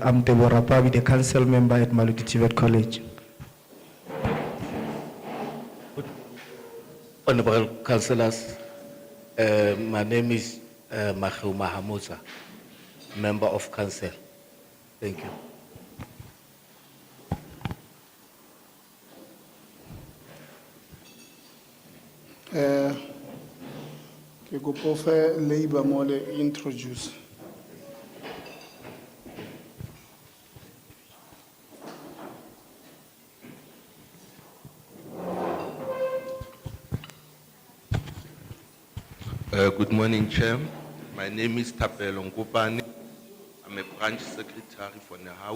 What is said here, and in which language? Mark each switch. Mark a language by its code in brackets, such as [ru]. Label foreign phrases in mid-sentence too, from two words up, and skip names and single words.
[en] I'm Deborah Pabi, the Council Member at Maluti TVET College. Honorable Councillors, my name is Mahiu Mahamuza, Member of Council. Thank you. [st] Ke kopa o fe Labour mo le introduce. [en] Good morning, Chair. My name is Tapelo Nkupani. I'm a branch secretary for Nehau.